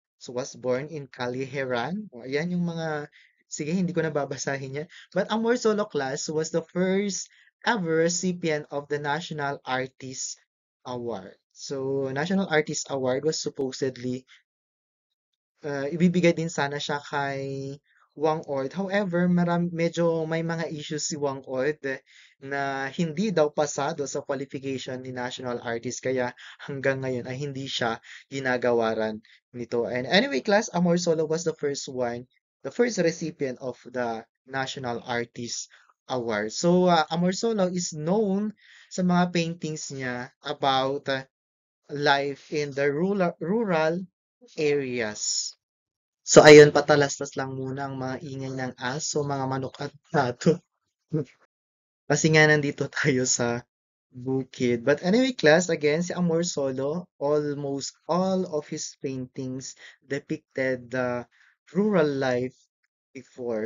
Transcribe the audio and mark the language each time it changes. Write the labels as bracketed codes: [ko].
[tl] So, [en] was born in Caliheran. [tl] O, yan yung mga, sige, hindi ko na babasahin yan. [en] But Amor Solo class was the first ever recipient of the National Artist Award. So, National Artist Award was supposedly [tl] ibibigay din sana siya kay [en] Wang Ord. [tl] However, medyo may mga issues si Wang Ord na hindi daw pasado sa qualification ni National Artist kaya hanggang ngayon ay hindi siya ginagawaran nito. [en] And anyway, class, Amor Solo was the first one, the first recipient of the National Artist Award. So, Amor Solo is known sa mga paintings niya about life in the rural areas. [tl] So ayun, patalastas lang muna ang mga ingay ng aso, mga manok at pato. Kasi nga nandito tayo sa bukid. [en] But anyway, class, again, si Amor Solo, almost all of his paintings depicted the rural life before.